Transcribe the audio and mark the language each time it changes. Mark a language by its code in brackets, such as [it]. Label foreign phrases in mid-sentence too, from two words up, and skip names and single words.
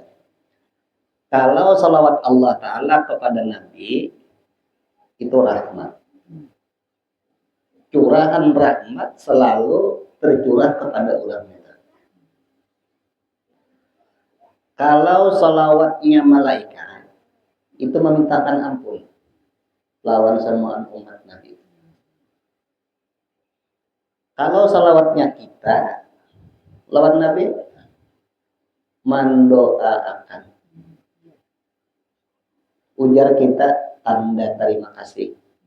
[bjn] Kalau salawat Allah Ta'ala kepada Nabi itu rahmat, curahan rahmat selalu tercurah kepada orang itu. Kalau salawatnya malaikat itu memintakan ampun lawan semua umat Nabi. Kalau salawatnya kita lawan Nabi mendoakan, ujar kita tanda terima kasih.